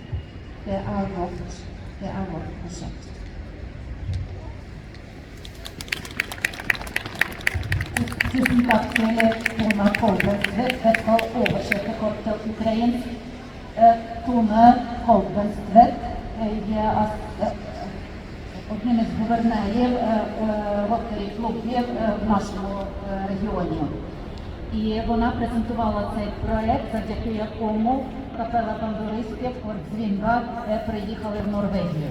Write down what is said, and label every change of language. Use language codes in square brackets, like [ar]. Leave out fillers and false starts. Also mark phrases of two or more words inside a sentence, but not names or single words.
[no] Det er vårt prosjekt. Tusen takk til Tone Kolbenstved. Jeg skal oversette kort til ukrainsk. [uk] Tone Kolbenstved er одним із гувернерів Ротary-клубів в нашому регіоні. І вона презентувала цей проєкт, завдяки якому капела бандуристів Дзвінка приїхали в Норвегію.